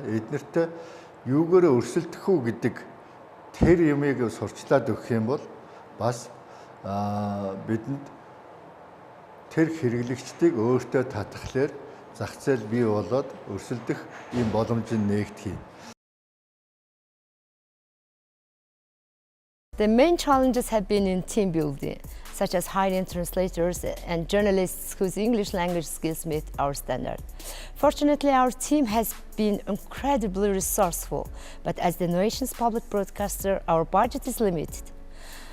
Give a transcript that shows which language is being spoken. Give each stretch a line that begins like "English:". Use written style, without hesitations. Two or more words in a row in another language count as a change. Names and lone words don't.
Mongolian: Эднэрт юугаар өрсөлдөх үү гэдэг тэр юмыг сурчлаад өгөх юм бол бас бидэнд тэр хэрэглэгчдийг өөртөө татхлаар зах зээл бий болоод өрсөлдөх ийм боломж нээгдэх юм.
English: The main challenges have been in team building, such as hiring translators and journalists whose English language skills meet our standard. Fortunately, our team has been incredibly resourceful, but as the nation's public broadcaster, our budget is limited.